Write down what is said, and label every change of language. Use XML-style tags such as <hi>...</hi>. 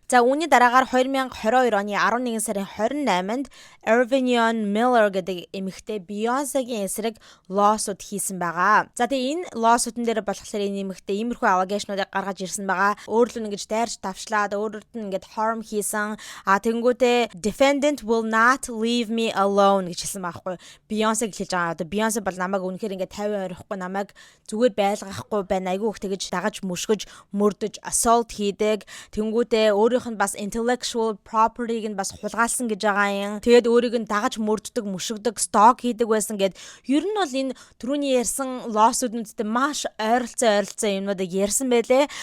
<mn>За үүний дараагаар 2022 оны 11 сарын 28-нд Irvinion Miller гэдэг эмэгтэй Beyoncé-гийн эсрэг lawsuit хийсэн байгаа. За тэгээ энэ lawsuit-н дээр болохоор энэ эмэгтэй иймэрхүү allegation-уудыг гаргаж ирсэн байгаа. Өөрөлд нь ингэж дайрч давшлаад өөрөлд нь ингэж harm хийсэн. Тэнгүүтээ</mn> <en>defendant will not leave me alone</en> <mn>гэж хэлсэн байхгүй. Beyoncé гэж хэлж байгаа. Одоо Beyoncé бол намайг үнэхээр ингэ 50 орохгүй намайг зүгээр байлгахгүй байна. Айгүй их тэгэж дагаж мөшгөж мөрдөж assault хийдэг. байдаг. Тэнгүүдээ өөрийнх нь бас intellectual property-г нь бас хулгайлсан гэж байгаа юм. Тэгээд өөрийг нь дагаж мөрддөг, мушигдаг, stalk хийдэг байсан гэд ер нь бол энэ түрүүний ярьсан лоосуудтай маш ойролцоо юмнуудыг ярьсан байлээ.</mn>